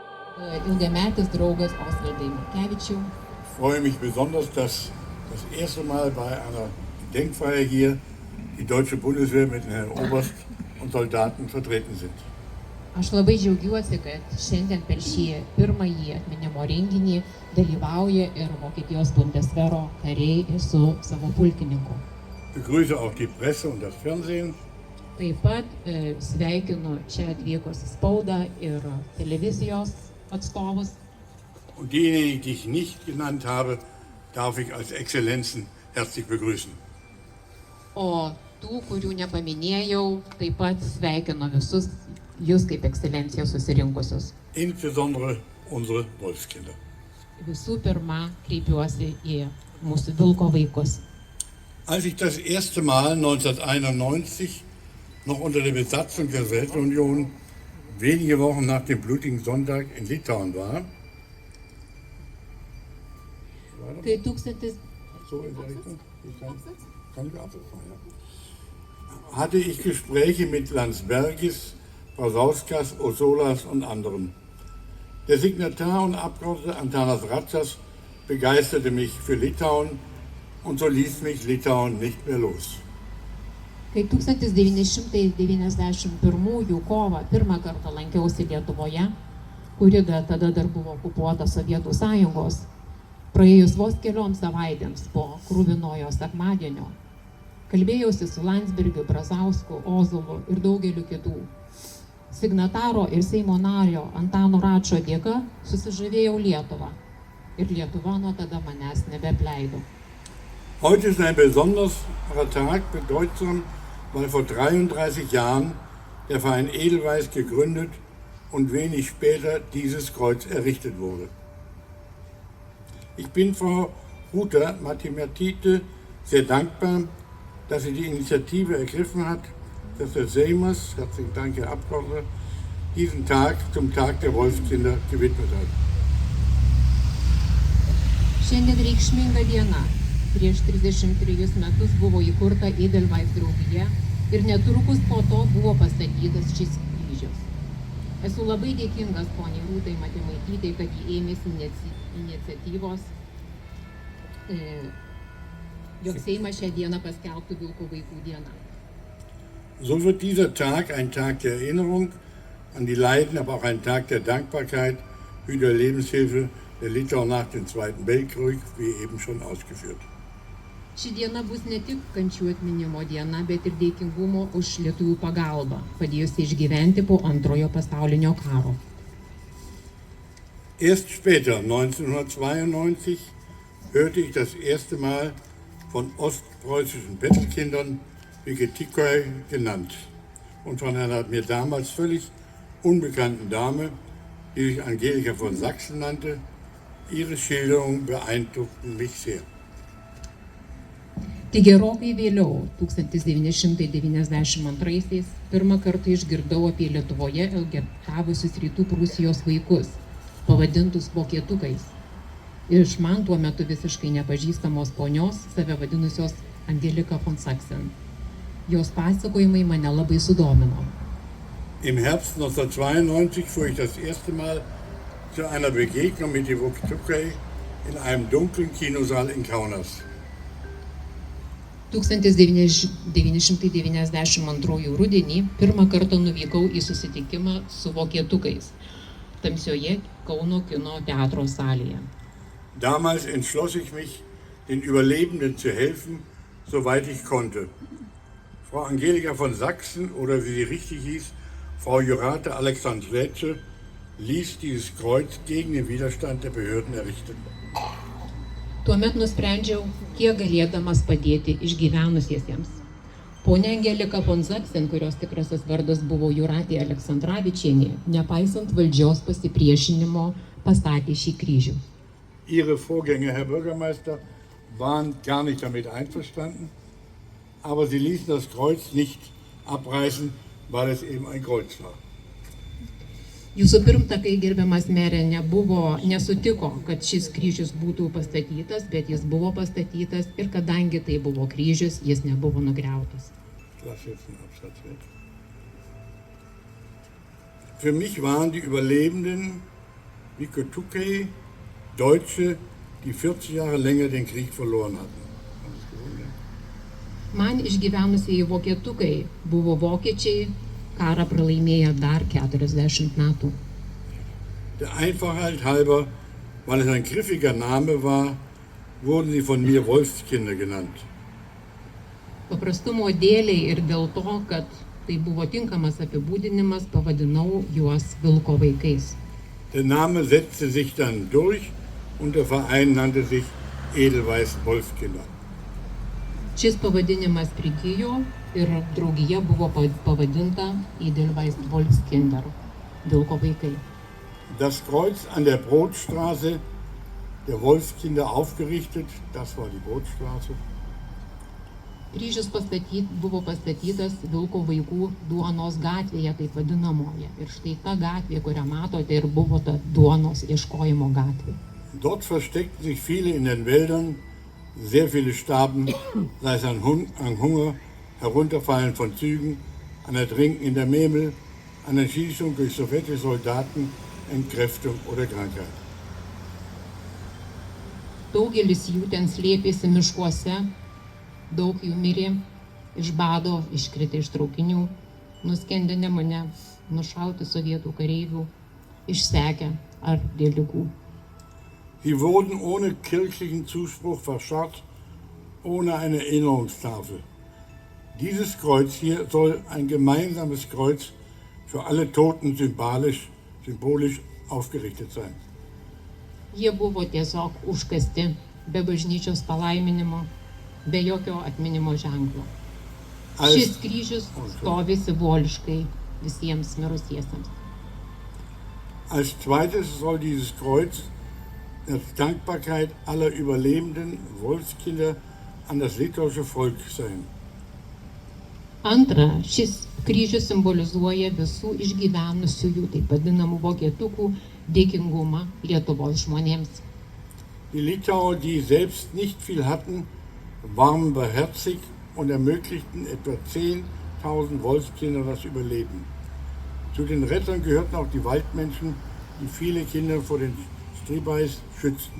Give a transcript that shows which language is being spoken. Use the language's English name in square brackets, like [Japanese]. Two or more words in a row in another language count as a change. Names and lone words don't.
[Lithuanian] ilgametis draugas Osvaldai Markevičiau. [German] Ich freue mich besonders, dass das erste Mal bei einer Gedenkfeier hier die deutsche Bundeswehr mit Herrn Oberst und Soldaten vertreten sind. [Lithuanian] Aš labai džiaugiuosi, kad šiandien per šį pirmąjį atminimo renginį dalyvauja ir Vokietijos Bundeswehro kariai su savo pulkininku. [German] Ich begrüße auch die Presse und das Fernsehen. [Lithuanian] Taip pat sveikinu čia atvykus spaudą ir televizijos atstovus. [German] Und diejenigen, die ich nicht genannt habe, darf ich als Exzellenzen herzlich begrüßen. [Lithuanian] O tų, kurių nepaminėjau, taip pat sveikinu visus jūs kaip ekscelencija susirinkusius. [German] Insbesondere unsere Wolfskinder. [Lithuanian] Visų pirma, kreipiuosi į mūsų vilko vaikus. [German] Als ich das erste Mal 1991 noch unter der Besatzung der Sowjetunion wenige Wochen nach dem blutigen Sonntag in Litauen war, [Lithuanian] Kai tūkstantis [German] so in der Richtung, kann ich absetzen, ja, hatte ich Gespräche mit Landsbergis, Brazauskas, Osolas und anderen. Der Signatar und Abgeordnete Antanas Ratsas begeisterte mich für Litauen und so ließ mich Litauen nicht mehr los. [Lithuanian] Kai 1991 kovą pirmą kartą lankiausi Lietuvoje, kuri tada dar buvo okupuota Sovietų Sąjungos, praėjus vos kelioms savaitėms po kruvinojo sekmadienio, kalbėjausi su Landsbergiu, Brazausku, Ozolu ir daugeliu kitų. Signataro ir Seimo nario Antano Račo dėka susižavėjau Lietuvą ir Lietuva nuo tada manęs nebeapleido. [German] Heute ist ein besonderer Tag, bedeutsam, weil vor 33 Jahren der Verein Edelweiss gegründet und wenig später dieses Kreuz errichtet wurde. Ich bin Frau Ruta Mathematite sehr dankbar, dass sie die Initiative ergriffen hat, dass der Seimas, herzlichen Dank, Herr Abgeordneter, diesen Tag zum Tag der Wolfskinder gewidmet hat. [Lithuanian] Šiandien reikšminga diena. Prieš 33 metus buvo įkurta Edelweiss draugija ir netrukus po to buvo pastatytas šis kryžius. Esu labai dėkingas poniai Rūtai Matemaitytei, kad ji ėmėsi iniciatyvos, jog Seimas šią dieną paskelbtų Vilko vaikų dieną. [German] So wird dieser Tag ein Tag der Erinnerung an die Leiden, aber auch ein Tag der Dankbarkeit für die Lebenshilfe der Litauer nach dem Zweiten Weltkrieg, wie eben schon ausgeführt. [Lithuanian] Ši diena bus ne tik kančių atminimo diena, bet ir dėkingumo už lietuvių pagalbą, padėjusi išgyventi po Antrojo pasaulinio karo. [German] Erst später, 1992, hörte ich das erste Mal von ostpreußischen Bettelkindern, wie Getikoi genannt, und von einer mir damals völlig unbekannten Dame, die sich Angelika von Sachsen nannte. Ihre Schilderungen beeindruckten mich sehr. [Lithuanian] Tik gerokai vėliau, 1992-aisiais, pirmą kartą išgirdau apie Lietuvoje elgetavusius Rytų Prūsijos vaikus, pavadintus vokietukais, iš man tuo metu visiškai nepažįstamos ponios, save vadinusios Angelika von Sachsen. Jos pasakojimai mane labai sudomino. [German] Im Herbst 1992 fuhr ich das erste Mal zu einer Begegnung mit den Wokietukei in einem dunklen Kinosaal in Kaunas. [Lithuanian] 1992 rudenį pirmą kartą nuvykau į susitikimą su vokietukais tamsioje Kauno kino teatro salėje. [German] Damals entschloss ich mich, den Überlebenden zu helfen, soweit ich konnte. Frau Angelika von Sachsen, oder wie sie richtig hieß, Frau Jurate Alexandrece, ließ dieses Kreuz gegen den Widerstand der Behörden errichten. [Lithuanian] Tuomet nusprendžiau, kiek galėdamas padėti išgyvenusiesiems. Ponia Angelika von Sachsen, kurios tikrasis vardas buvo Juratė Aleksandravičienė, nepaisant valdžios pasipriešinimo, pastatė šį kryžių. [German] Ihre Vorgänger, Herr Bürgermeister, waren gar nicht damit einverstanden, aber sie ließen das Kreuz nicht abreißen, weil es eben ein Kreuz war. [Lithuanian] Jūsų pirmtakai, gerbiamas merė, nesutiko, kad šis kryžius būtų pastatytas, bet jis buvo pastatytas ir kadangi tai buvo kryžius, jis nebuvo nugriautas. [German] Für mich waren die Überlebenden Vikotukei, Deutsche, die 40 Jahre länger den Krieg verloren hatten. [Lithuanian] Man išgyvenusieji vokietukai buvo vokiečiai, karą pralaimėję dar 40 metų. [German] Der Einfachheit halber, weil es ein griffiger Name war, wurden sie von mir Wolfskinder genannt. [Lithuanian] Paprastumo dėliai ir dėl to, kad tai buvo tinkamas apibūdinimas, pavadinau juos vilko vaikais. [German] Der Name setzte sich dann durch und der Verein nannte sich Edelweiß Wolfskinder. [Lithuanian] Šis pavadinimas prigijo ir draugija buvo pavadinta Edelweiss Wolfskinder, vilko vaikai. [German] Das Kreuz an der Brotstraße der Wolfskinder aufgerichtet, das war die Brotstraße. [Lithuanian] Kryžius buvo pastatytas vilko vaikų duonos gatvėje, taip vadinamoje. Ir štai ta gatvė, kurią matote, ir buvo ta duonos ieškojimo gatvė. [German] Dort versteckten sich viele in den Wäldern, sehr viele starben, sei es an Hunger, Herunterfallen von Zügen, an Ertrinken in der Memel, an Erschießung durch sowjetische Soldaten, Entkräftung oder Krankheit. [Lithuanian] Daugelis jų ten slėpėsi miškuose, daug jų mirė iš bado, iškritę iš traukinių, nuskendę Nemune, nušauti sovietų kareivių, išsekę ar dėl ligų. [German] Sie wurden ohne kirchlichen Zuspruch verscharrt, ohne eine Erinnerungstafel. Dieses Kreuz hier soll ein gemeinsames Kreuz für alle Toten symbolisch aufgerichtet sein. [Lithuanian] Jie buvo tiesiog užkasti, be bažnyčios palaiminimo, be jokio atminimo ženklo. Šis kryžius stovi simboliškai visiems mirusiesiems. [German] Als zweites soll dieses Kreuz als Dankbarkeit aller überlebenden Wolfskinder an das litauische Volk sein. [Lithuanian] Antra, šis kryžius simbolizuoja visų išgyvenusiųjų, taip vadinamų vokietukų, dėkingumą Lietuvos žmonėms. [German] Die Litauer, die selbst nicht viel hatten, waren beherzigt und ermöglichten etwa 10.000 Wolfskinder das Überleben. Zu den Rettern gehörten auch die Waldmenschen, die viele Kinder vor den Stribais schützten.